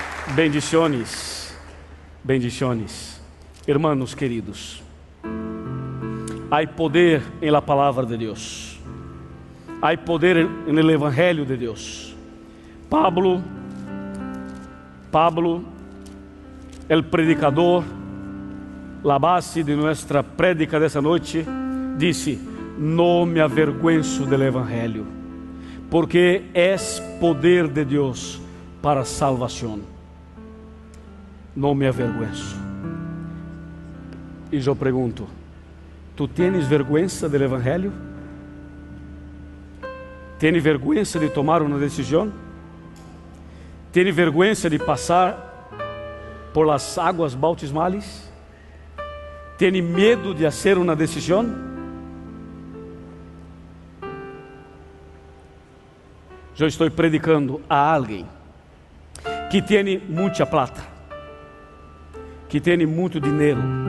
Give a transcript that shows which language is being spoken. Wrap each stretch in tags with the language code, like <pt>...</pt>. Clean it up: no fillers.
<es>Bendiciones, bendiciones, hermanos queridos.</es> <pt>Há poder</pt> <es>em la</es> <pt>palavra de Deus, há poder no Evangelho de Deus.</pt> <es>Pablo, el predicador, la base de nuestra prédica</es> <pt>dessa noite, disse: não me</pt> <es>avergüenzo del Evangelho, porque es poder de</es> <pt>Deus para salvação. Não me</pt> <es>avergüenzo.</es> <pt>E eu pergunto: tu tens</pt> <es>vergüenza</es> <pt>do Evangelho? Tens</pt> <es>vergüenza</es> <pt>de tomar uma decisão? Tens vergüenza de passar</pt> <es>por las águas bautismales?</es> <pt>Tens medo de fazer uma decisão? Eu estou</pt> <es>predicando</es> <pt>a alguém que tem muita</pt> <es>plata,</es> <pt>que tem muito dinheiro.</pt>